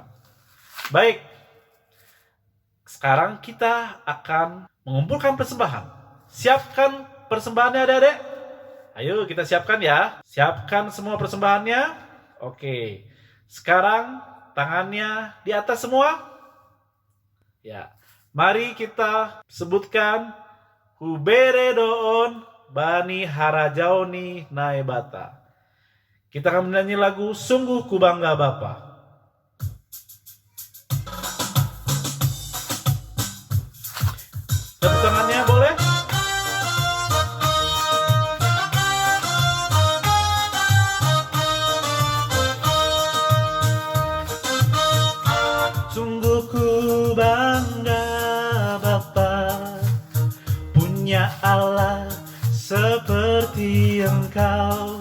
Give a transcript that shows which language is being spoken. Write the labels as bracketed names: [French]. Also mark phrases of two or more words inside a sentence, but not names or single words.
[Indonesian] Baik, sekarang kita akan mengumpulkan persembahan. Siapkan persembahannya adik-adik. Ayo kita siapkan ya. Siapkan semua persembahannya. Oke. Sekarang tangannya di atas semua. Ya. Mari kita sebutkan [Batak Simalungun] Hubere doon bani harajaoni naebata. [Indonesian] Kita akan menyanyi lagu Sungguh Ku Bangga Bapa. Tepuk tangannya boleh? Sungguh ku bangga Bapa, punya Allah seperti Engkau.